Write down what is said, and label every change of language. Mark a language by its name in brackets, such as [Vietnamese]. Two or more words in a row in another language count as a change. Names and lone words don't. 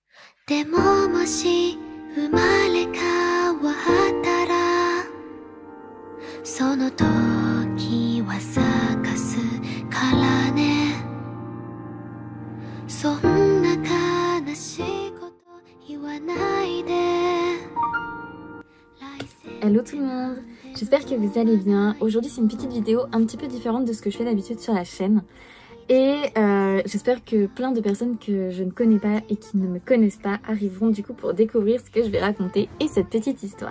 [Japanese] でももし生まれ変わったらその時は咲かすからねそんな悲しいこと言わないで [French] Hello tout le monde, j'espère que vous allez bien. Aujourd'hui c'est une petite vidéo un petit peu différente de ce que je fais d'habitude sur la chaîne. Et j'espère que plein de personnes que je ne connais pas et qui ne me connaissent pas arriveront du coup pour découvrir ce que je vais raconter et cette petite histoire.